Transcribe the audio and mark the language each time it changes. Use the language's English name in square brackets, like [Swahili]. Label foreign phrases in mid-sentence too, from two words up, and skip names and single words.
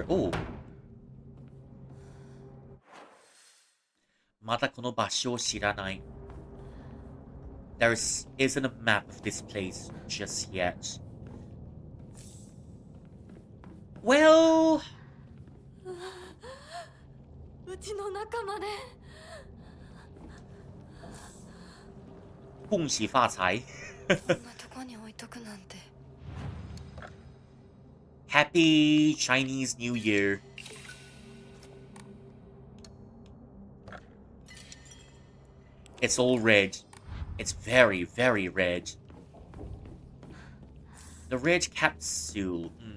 [Japanese] Oh. また この 場所 を 知らない. [English] There isn't a map of this place just yet. Well... [Japanese] うちの仲間で [Chinese] 恭喜发财。 [Japanese] こんなとこに置いとくなんて [English] Happy Chinese New Year. It's all red. It's very, very red. The red capsule.